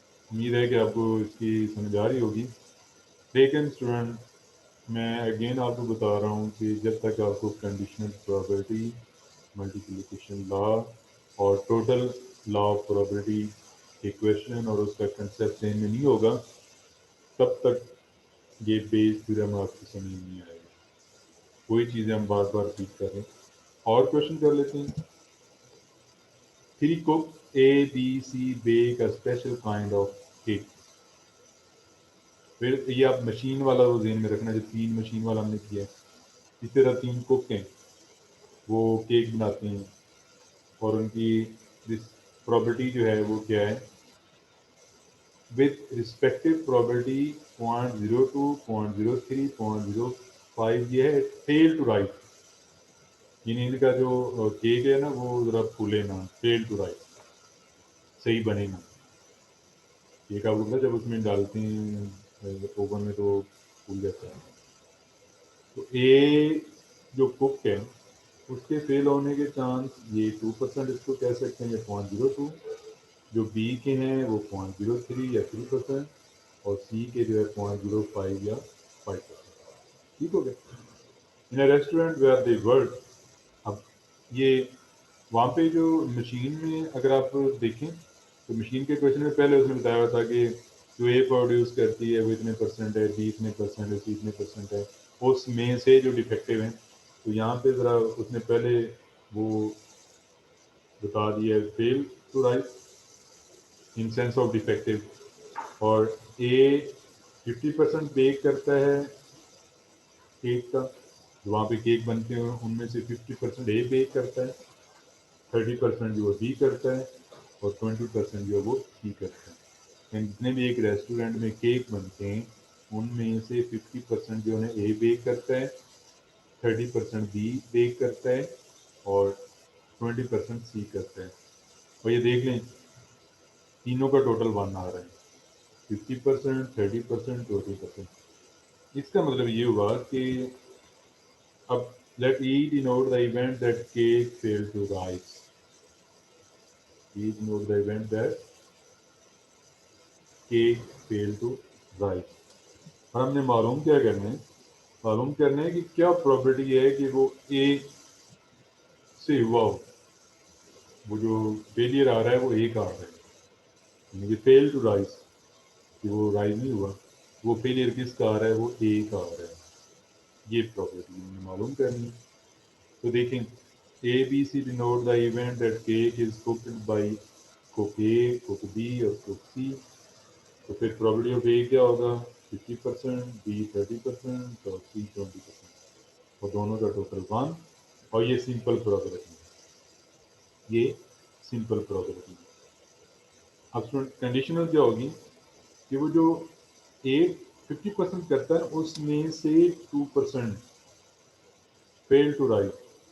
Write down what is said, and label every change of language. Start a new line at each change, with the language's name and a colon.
Urdu: امید ہے کہ آپ کو اس کی سمجھ آ رہی ہوگی. لیکن اسٹوڈنٹ میں اگین آپ کو بتا رہا ہوں کہ جب تک آپ کو کنڈیشنل پرابیلٹی، ملٹیپلیکیشن لا اور ٹوٹل لا آف پرابیلٹی ایکویشن اور اس کا کنسیپٹ ذہن میں نہیں ہوگا، تب تک یہ بیس تھیورم آپ کی سمجھ نہیں آئے گا. وہی چیزیں ہم بار بار ریپیٹ کر رہے ہیں. اور کوشچن کر لیتے ہیں.
English: 3 cook A, B, C bake a special kind of cake.
Urdu: پھر یہ آپ مشین والا وہ ذہن میں رکھنا جو 3 مشین والا ہم نے کیا ہے. اس طرح 3 کوک ہیں، وہ کیک بناتے ہیں اور ان کی پرابلٹی جو ہے وہ کیا ہے، وتھ رسپیکٹو پرابلٹی 0.02 0.03 0.05 یہ ہے فیل ٹو رائٹ. یعنی ان کا جو کیک ہے نا وہ ذرا پھولے نا، فیل ٹو رائٹ، صحیح بنے نا. کیک آپ کو پتا جب اس میں ڈالتے ہیں اوون میں تو پھول جاتا ہے. تو اے جو کوک ہے اس کے فیل ہونے کے چانس یہ 2% اس کو کہہ سکتے ہیں، یا 0.02. جو بی کے ہیں وہ 0.03 یا 3%، اور سی کے جو ہے 0.05 یا 5%. ٹھیک ہو گیا.
English: In a restaurant where they work.
Urdu: اب یہ وہاں پہ جو مشین میں اگر آپ دیکھیں تو مشین کے کویشچن میں پہلے اس نے بتایا ہوا تھا کہ جو اے پروڈیوس کرتی ہے وہ اتنے پرسنٹ ہے، بی اتنے پرسنٹ ہے، سی اتنے پرسنٹ ہے، اس میں سے جو ڈیفیکٹیو ہیں. تو یہاں پہ ذرا اس نے پہلے وہ بتا دیا ہے فیل to right in sense of defective. اور اے 50% بیک کرتا ہے کیک کا، جو وہاں پہ کیک بنتے ہیں ان میں سے 50% اے بیک کرتا ہے، 30% جو ہے بی کرتا ہے، اور 20% جو ہے وہ سی کرتا ہے. یعنی جتنے بھی ایک ریسٹورینٹ میں کیک بنتے ہیں ان میں سے 50% جو ہے اے بیک کرتا ہے، 30% بی بیک کرتا ہے، اور 20% سی کرتا ہے. اور یہ دیکھ لیں تینوں کا ٹوٹل 1 آ رہا ہے، 50%، 30%، 20%. اس کا مطلب یہ ہوا کہ اب
English: let E denote the event that cake failed to rise. E denote the event that cake failed to rise.
Urdu: اور ہم نے معلوم کیا کرنا ہے، معلوم کرنا ہے کہ کیا پرابلٹی ہے کہ وہ اے سے ہوا ہو. وہ جو فیلئر آ رہا ہے وہ اے کا آ رہا ہے، یعنی کہ فیل ٹو رائز، کہ وہ رائز نہیں ہوا. وہ فیلئر کس کا آ رہا ہے، وہ اے کا آ رہا ہے. یہ پرابلٹی ہم نے معلوم کرنی ہے. تو دیکھیں
English: A B C denote the event that cake is cooked by cook A, cook B اور cook C.
Urdu: تو پھر پرابلٹی آف اے کیا ہوگا، 50%، بی 30% اور سی 20%. اور دونوں کا ٹوٹل 1. اور یہ سمپل پرابلٹی ہے، یہ سمپل پرابلٹی ہے. اب کنڈیشنل کیا ہوگی کہ وہ جو اے 50% کرتا ہے اس میں سے 2% فیل ٹو رائٹ.